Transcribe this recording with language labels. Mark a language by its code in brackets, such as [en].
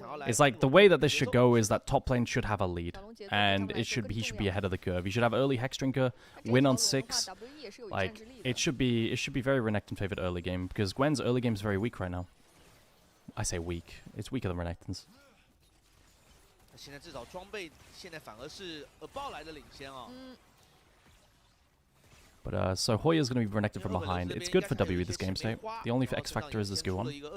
[en] It's like the way that this should go is that top lane should have a lead, and he should be ahead of the curve. He should have early Hex Drinker, win on 6. Like it should be very Renekton favored early game because Gwen's early game is very weak right now. I say weak. It's weaker than Renekton's. [zh] 现在至少装备现在反而是爆来的领先哦。 [en] But so Hoya's going to be Renekton from behind. It's good for WE this game state. The only X factor is this Guon.